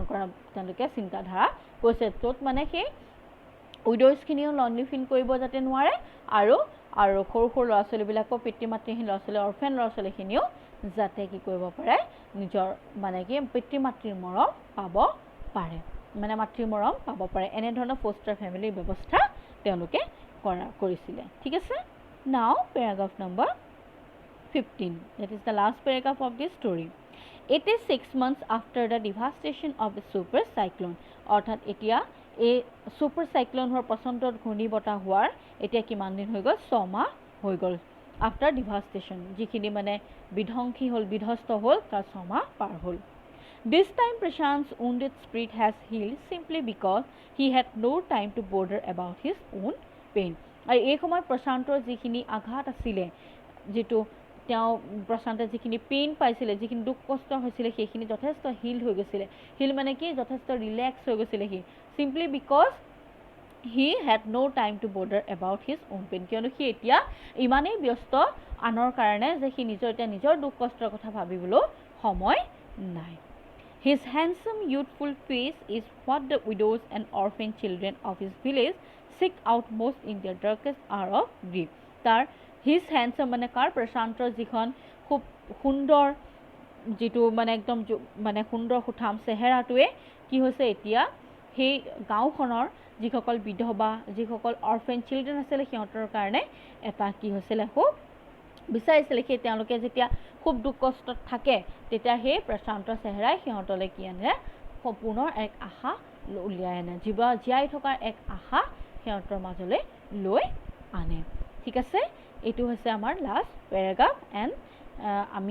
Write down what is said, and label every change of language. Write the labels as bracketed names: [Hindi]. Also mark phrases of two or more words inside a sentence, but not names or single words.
[Assamese] কৰা তেওঁলোকে চিন্তাধাৰা কৈছে য'ত মানে সেই উইডোজখিনিও [English] lonely feel [Assamese] কৰিব যাতে নোৱাৰে আৰু সৰু সৰু ল'ৰা ছোৱালীবিলাকো পিতৃ মাতৃহীন ল'ৰা ছোৱালী অৰফেন ল'ৰা ছোৱালীখিনিও যাতে কি কৰিব পাৰে নিজৰ মানে কি পিতৃ মাতৃৰ মৰম পাব পাৰে মানে মাতৃৰ মৰম পাব পাৰে এনেধৰণৰ ফষ্টাৰ ফেমিলিৰ ব্যৱস্থা তেওঁলোকে কৰিছিলে ঠিক আছে [English] now paragraph number 15 that is the last paragraph of this story it is 6 months after the devastation of the super cyclone [Assamese] অৰ্থাৎ এতিয়া এই সুপাৰ সাইক্লোন হোৱাৰ পছন্দত ঘূৰ্ণীবতাহ হোৱাৰ এতিয়া কিমান দিন হৈ গ'ল 6 মাহ হৈ গ'ল [English] after devastation [Assamese] যিখিনি মানে বিধ্বংসী হ'ল বিধ্বস্ত হ'ল তাৰ 6 মাহ পাৰ হ'ল [English] This time Prashant's wounded spirit has healed simply because he had no time to bother about his own pain. [Assamese] আৰু এই সময়ত প্ৰশান্তৰ যিখিনি আঘাত আছিলে যেটো তেওঁ প্ৰশান্তে যিখিনি পেইন পাইছিলে যিখিনি দুখ কষ্ট হৈছিলে সেইখিনি যথেষ্ট হিল হৈ গৈছিলে হিল মানে কি যথেষ্ট ৰিলেক্স হৈ গৈছিলে [English] he simply because he had no time to bother about his own pain [Assamese] কিয়নো সি এতিয়া ইমানেই ব্যস্ত আনৰ কাৰণে যে সি নিজৰ দুখ কষ্টৰ কথা ভাবিবলৈ সময় নাই [English] His handsome youthful face is what the widows and orphan children of his village seek out most in their darkest hour of grief. [Assamese] Tar [English] his handsome [Assamese] মানে কাৰ প্ৰশান্তৰ যিখন খুব সুন্দৰ যেটো মানে একদম মানে সুন্দৰ সুঠাম চেহেৰাটোৱে কি হৈছে এতিয়া সেই গাঁওখনৰ যিসকল বিধৱা যিসকল [English] orphan children [Assamese] আছিল সিহঁতৰ কাৰণে এটা কি হৈছিল খুব বিচাৰিছিল কি তেওঁলোকে যেতিয়া খুব দুখ কষ্টত থাকে তেতিয়া হে প্ৰশান্তৰ চেহেৰাই সিহঁতলৈ কি আনে সম্পূৰ্ণ এক আশা উলিয়াই আনে জীয়াই থকাৰ এক আশা সিহঁতৰ মাজলৈ লৈ আনে ঠিক আছে এটো হৈছে আমাৰ [English] last paragraph and [Assamese] আমি